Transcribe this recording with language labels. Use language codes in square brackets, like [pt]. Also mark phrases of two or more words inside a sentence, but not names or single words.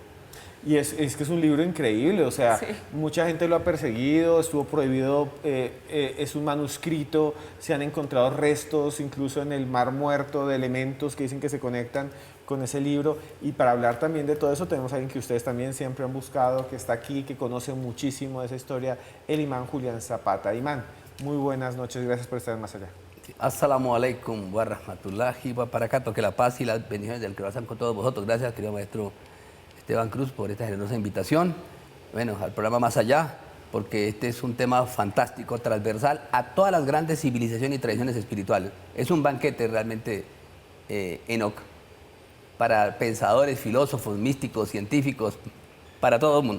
[es] Y es que es un libro increíble, o sea, sí, mucha gente lo ha perseguido, estuvo prohibido, es un manuscrito, se han encontrado restos incluso en el Mar Muerto de elementos que dicen que se conectan con ese libro. Y para hablar también de todo eso tenemos a alguien que ustedes también siempre han buscado, que está aquí, que conoce muchísimo de esa historia, el imán Julián Zapata. Imán, muy buenas noches, gracias por estar Más Allá. [ar] السلام عليكم ورحمة الله وبركاته, [es] que la paz y las bendiciones del Creador sean con todos vosotros. Gracias, querido maestro Esteban Cruz, por esta generosa invitación. Bueno, al programa Más Allá, porque este es un tema fantástico, transversal a todas las grandes civilizaciones y tradiciones espirituales. Es un banquete realmente, Enoc, para pensadores, filósofos, místicos, científicos, para todo el mundo.